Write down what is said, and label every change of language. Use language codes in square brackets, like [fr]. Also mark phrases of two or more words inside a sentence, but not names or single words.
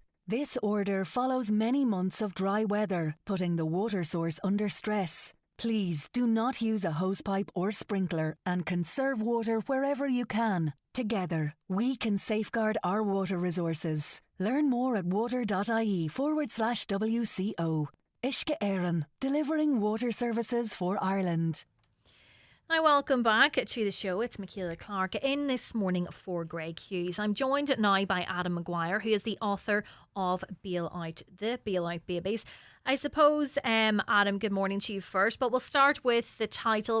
[en] This order follows many months of dry weather, putting the water source under stress. Please do not use a hosepipe or sprinkler and conserve water wherever you can. Together, we can safeguard our water resources. Learn more at water.ie/WCO. Uisce Éireann, delivering water services for Ireland. Hi, welcome back to the show. It's Michaela Clark in this morning for Greg Hughes. I'm joined now by Adam Maguire, who is the author of Bail Out, the Bail Out Babies. I suppose, Adam, good morning to you first, but we'll start with the title.